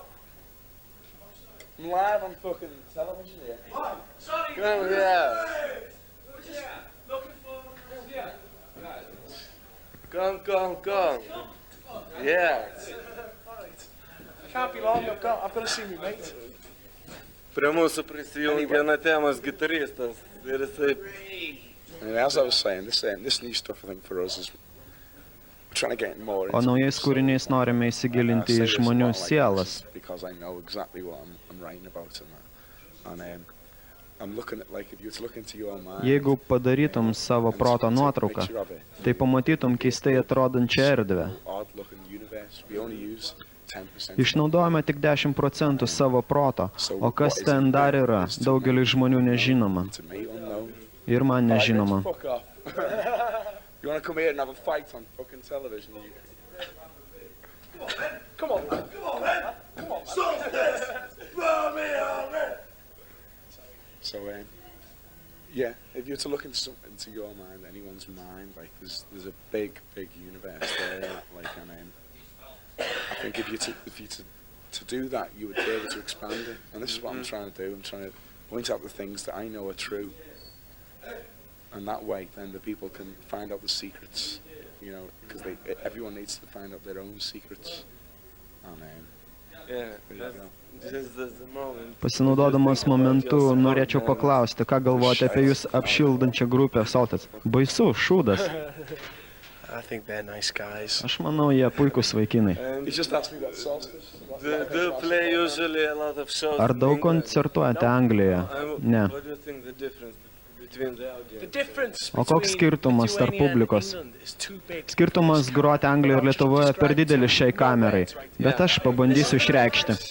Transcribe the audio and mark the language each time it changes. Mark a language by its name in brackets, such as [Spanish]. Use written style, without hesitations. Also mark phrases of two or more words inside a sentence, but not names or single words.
[English] I'm live on fucking television here. Oh, sorry. Come on, yeah. We're just looking for yeah. Come. Yeah. I can't be long. I've got to see me mate. [Lithuanian] Prie mūsų prisijungė Anatemas gitaristas ir jisai... [English] Anyway, as I was saying, this new stuff I think for us is we're trying to get more into. [Lithuanian] O naujais kūriniais norime įsigilinti į žmonių sielas. [English] Because I know exactly what I'm writing about and I'm looking at like if you were to look into your mind. [Lithuanian] Jeigu padarytum savo proto nuotrauką, tai pamatytum keistai atrodančią erdvę. Išnaudojame tik 10% savo proto, o kas ten dar yra, daugeliui žmonių nežinoma. Ir man nežinoma. [English] You want to come here and have a fight on fucking television? Come on, man. Stop this! Blow me on it! So, yeah, if you're to look into your mind, anyone's mind, like there's a big universe there. Like, I think if you to do that, you would be able to expand it. And this is what I'm trying to do. I'm trying to point out the things that I know are true. And that way, then the people can find out the secrets, you know, because everyone needs to find out their own secrets. And [Lithuanian] Pasinaudodamas momentu, norėčiau paklausti, ką galvojate apie jūs apšildančią grupę Saltas. Baisu, šūdas. [English] I think they're nice guys. [Lithuanian] Aš manau, jie puikūs vaikinai. Ar daug koncertuojate Anglijoje? Ne. O koks skirtumas tarp publikos? Skirtumas groti Anglijoje ir Lietuvoje per didelis šiai kamerai, bet aš pabandysiu išreikšti.